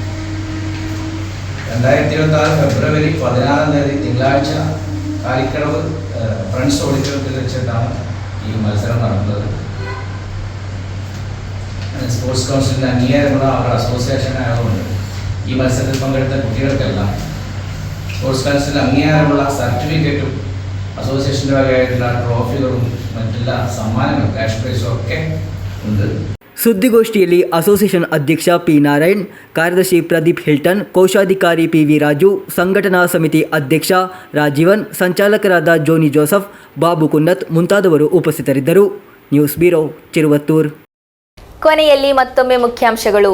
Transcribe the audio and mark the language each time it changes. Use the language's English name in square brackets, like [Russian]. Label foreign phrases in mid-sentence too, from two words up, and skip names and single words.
[Malayalam] 2026 ഫെബ്രുവരി 16 തീയതി തിങ്കളാഴ്ച കാലിക്കടവ് ഫ്രണ്ട്സ് ഓഡിറ്റോറിയത്തിൽ വെച്ചിട്ടാണ് ഈ മത്സരം നടന്നത്. [English] sports council's [Malayalam] അംഗീകാരമുള്ള അവരുടെ അസോസിയേഷൻ ആയതുകൊണ്ട് ഈ മത്സരത്തിൽ പങ്കെടുത്ത കുട്ടികൾക്കെല്ലാം [English] sports council [Malayalam] അംഗീകാരമുള്ള സർട്ടിഫിക്കറ്റും അസോസിയേഷൻ്റെ വകയായിട്ടുള്ള ട്രോഫികളും മറ്റെല്ലാ സമ്മാനങ്ങളും [English] cash prize [Malayalam] ഒക്കെ ഉണ്ട്. [Kannada] ಸುದ್ದಿಗೋಷ್ಠಿಯಲ್ಲಿ ಅಸೋಸಿಯೇಷನ್ ಅಧ್ಯಕ್ಷ ಪಿ ನಾರಾಯಣ್, ಕಾರ್ಯದರ್ಶಿ ಪ್ರದೀಪ್ ಹಿಲ್ಟನ್, ಕೋಶಾಧಿಕಾರಿ ಪಿ.ವಿ. ರಾಜು, ಸಂಘಟನಾ ಸಮಿತಿ ಅಧ್ಯಕ್ಷ ರಾಜೀವನ್, ಸಂಚಾಲಕರಾದ ಜೋನಿ ಜೋಸಫ್, ಬಾಬು ಕುನ್ನತ್ ಮುಂತಾದವರು ಉಪಸ್ಥಿತರಿದ್ದರು. [English] news bureau, [Kannada] ಚಿರುವತ್ತೂರು. ಕೊನೆಯಲ್ಲಿ ಮತ್ತೊಮ್ಮೆ ಮುಖ್ಯಾಂಶಗಳು.